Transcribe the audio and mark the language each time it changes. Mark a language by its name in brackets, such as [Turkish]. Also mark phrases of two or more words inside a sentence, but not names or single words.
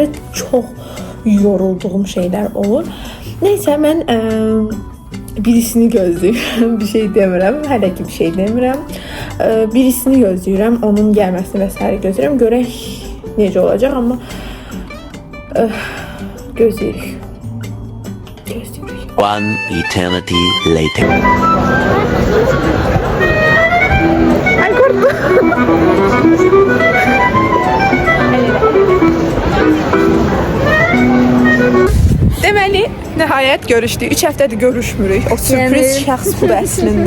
[Azerbaijani] Çox yorulduğum şeylər olur. Neysə, mən birisini gözləyirəm. Bir şey demirəm. Hələ ki bir şey demirəm. Birisini gözləyirəm. Onun gəlməsini və s. gözləyirəm. Görək necə olacaq, amma gözləyirik. [English] One eternity later. [Turkish] Ay korktum. [Azerbaijani] Deməli, nəhayət görüşdük. 3 həftədir görüşmürük. O sürpriz şəxs bu əslində.